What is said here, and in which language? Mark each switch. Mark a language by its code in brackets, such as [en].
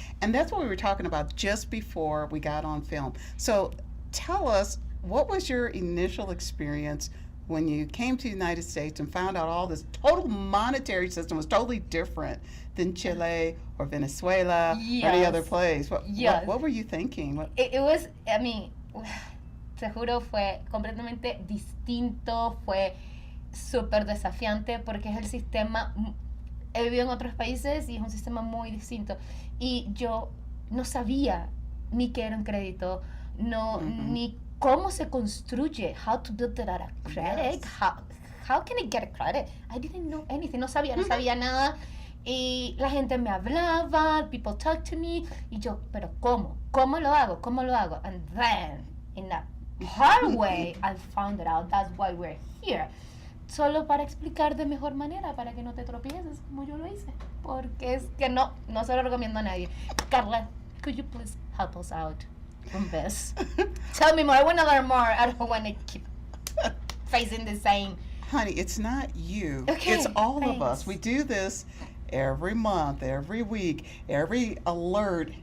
[en] And that's what we were talking about just before we got on film. So tell us, what was your initial experience when you came to the United States and found out all this total monetary system was totally different than Chile or Venezuela or any other place? What were you thinking? It was, I mean, [es] te juro, fue completamente distinto, fue súper desafiante porque es el sistema, he vivido en otros países y es un sistema muy distinto. Y yo no sabía ni qué era un crédito, ni cómo se construye, [en] how to build it out of credit, how can I get a credit? I didn't know anything, [es] no sabía nada. Y la gente me hablaba, [en] people talk to me, [es] y yo, pero ¿cómo? ¿Cómo lo hago? [en] And then, in a hard way, I found it out. That's why we're here. [es] Solo para explicar de mejor manera, para que no te tropieces como yo lo hice. Porque es que no se lo recomiendo a nadie. [en] Carla, could you please help us out from this? Tell me more. I want to learn more. I don't want to keep facing the same. Honey, it's not you. Okay, it's all thanks. of us. We do this every month, every week, every alert.